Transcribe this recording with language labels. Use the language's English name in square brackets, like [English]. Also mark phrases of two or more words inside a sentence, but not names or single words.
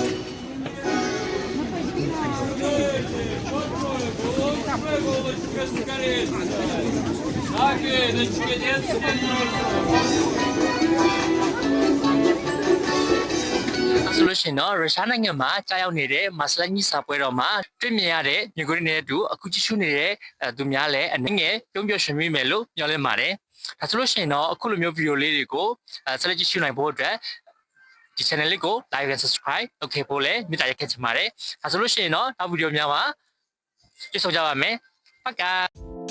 [Burmese] ဆိုလို့ရှိရင်တော့ရုရှားနိုင်ငံမှာကြားရောက်နေတဲ့ Maslenitsa ပွဲတော်မှာတွေ့ မြင်ရတဲ့မြေခွေးနဲ့အတူအခုကြည့်ရှုနေတဲ့သူများလည်းအနည်းငယ်ပြုံးပြရွှင်မိမယ်လို့ပြောလင်းပါတယ်ဒါဆိုလို့ရှိရင်တော့အခုလိုမျိုးဗီဒီယိုလေးတွေကိုဆက်လက်ကြည့်ရှုနိုင်ဖို့အတွက်ဒီ channel လေးကို [English] like and subscribe [Burmese] လုပ်ခဲ့ဖို့လည်းမေတ္တာရပ်ခံချင်ပါတယ်ဒါဆိုလို့ရှိရင်တော့နောက်ဗီဒီယိုများမှာကြည့်ဆုံကြပါမယ်ပက